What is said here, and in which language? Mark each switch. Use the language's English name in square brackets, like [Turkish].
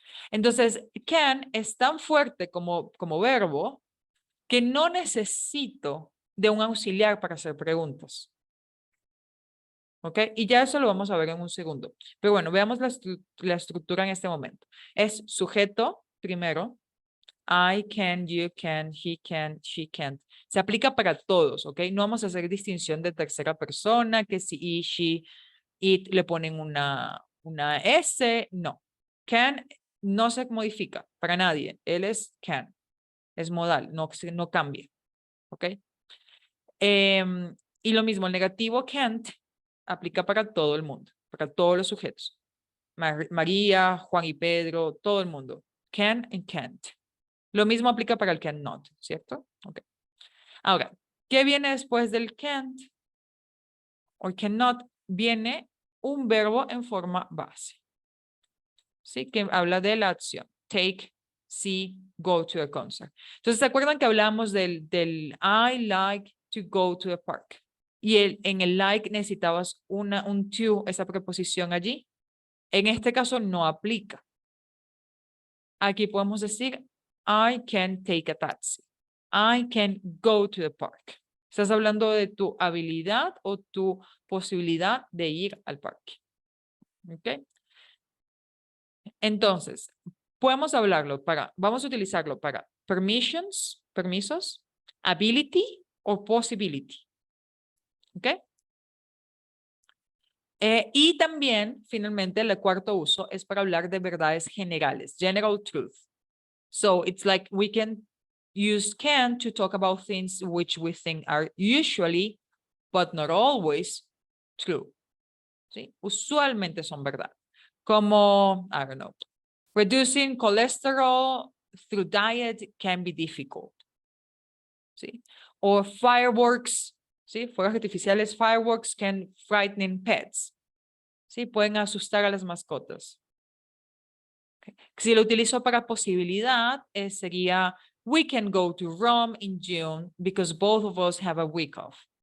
[Spanish] Entonces, can es tan fuerte como verbo que no necesito de un auxiliar para hacer preguntas. ¿Ok? Y ya eso lo vamos a ver en un segundo. Pero bueno, veamos la estructura en este momento. Es sujeto primero. [English] I can, you can, he can, she can't. [Spanish] Se aplica para todos, ¿ok? No vamos a hacer distinción de tercera persona, que si he, she, it le ponen una S. No. Can no se modifica para nadie. Él es can. Es modal, no cambia. ¿Ok? Y lo mismo, el negativo can't aplica para todo el mundo, para todos los sujetos. María, Juan y Pedro, todo el mundo. Can and can't. Lo mismo aplica para el cannot, ¿cierto? Ok. Ahora, ¿qué viene después del can't o cannot? Viene un verbo en forma base. ¿Sí? Que habla de la acción. [English] Take, see, go to the concert. [Spanish] Entonces, ¿se acuerdan que hablábamos del [English] I like to go to the park? [Spanish] Y en el like necesitabas un to, esa preposición allí. En este caso no aplica. Aquí podemos decir, [English] I can take a taxi. I can go to the park. [Spanish] Estás hablando de tu habilidad o tu posibilidad de ir al parque. ¿Ok? Entonces, vamos a utilizarlo para permisos, ability o possibility. ¿Ok? Y también, finalmente, el cuarto uso es para hablar de verdades generales, general truth. [English] So it's like we can use can to talk about things which we think are usually, but not always, true. ¿Sí? [Spanish] Usualmente son verdad. Como, I don't know, [English] reducing cholesterol through diet can be difficult. [Spanish] ¿Sí? O fireworks, ¿sí? Fuegos artificiales, [English] fireworks can frighten pets. [Spanish] ¿Sí? Pueden asustar a las mascotas. Okay. Si lo utilizo para posibilidad, sería [English] we can go to Rome in June because both of us have a week off.